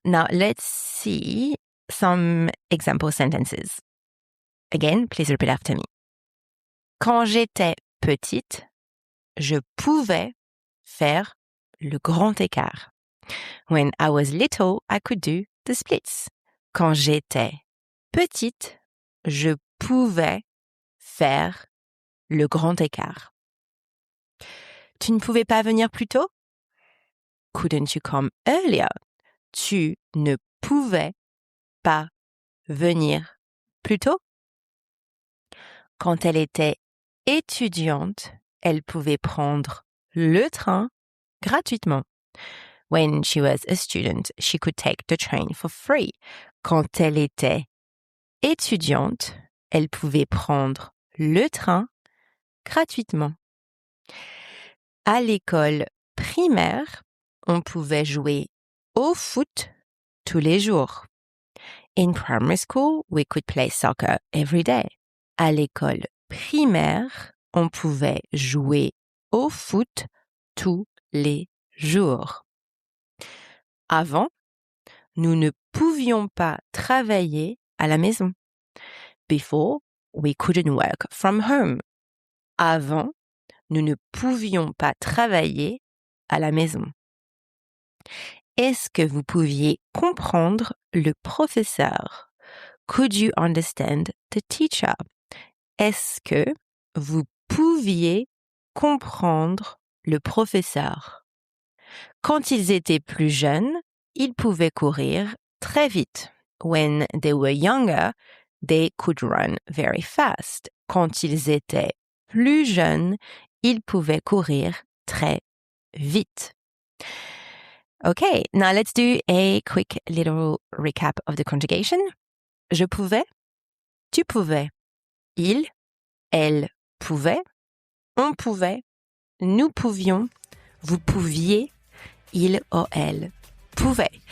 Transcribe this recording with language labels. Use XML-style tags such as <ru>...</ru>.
<en>Now let's see some example sentences. Again, please repeat after me.</en> <fr>Quand j'étais petite, je pouvais faire le grand écart.</fr> <en>When I was little, I could do the splits.</en> <fr>Quand j'étais petite, je pouvais faire le grand écart. Tu ne pouvais pas venir plus tôt?</fr> <en>Couldn't you come earlier?</en> <fr>Tu ne pouvais pas venir plus tôt? Quand elle était étudiante, elle pouvait prendre le train gratuitement.</fr> <en>When she was a student, she could take the train for free.</en> <fr>Quand elle était étudiante, elle pouvait prendre le train gratuitement. À l'école primaire, on pouvait jouer au foot tous les jours.</fr> <en>In primary school, we could play soccer every day.</en> <fr>À l'école primaire, on pouvait jouer au foot tous les jours. Avant, nous ne pouvions pas travailler à la maison.</fr> <en>Before, we couldn't work from home.</en> <fr>Avant, nous ne pouvions pas travailler à la maison. Est-ce que vous pouviez comprendre le professeur?</fr> <en>Could you understand the teacher?</en> <fr>Est-ce que vous pouviez comprendre le professeur. Quand ils étaient plus jeunes, ils pouvaient courir très vite.</fr> <en>When they were younger, they could run very fast.</en> <fr>Quand ils étaient plus jeunes, ils pouvaient courir très vite.</fr> <en>Okay, now let's do a quick little recap of the conjugation.</en> <fr>Je pouvais, tu pouvais, il, elle pouvait, on pouvait, nous pouvions, vous pouviez, il ou elle pouvait.</fr>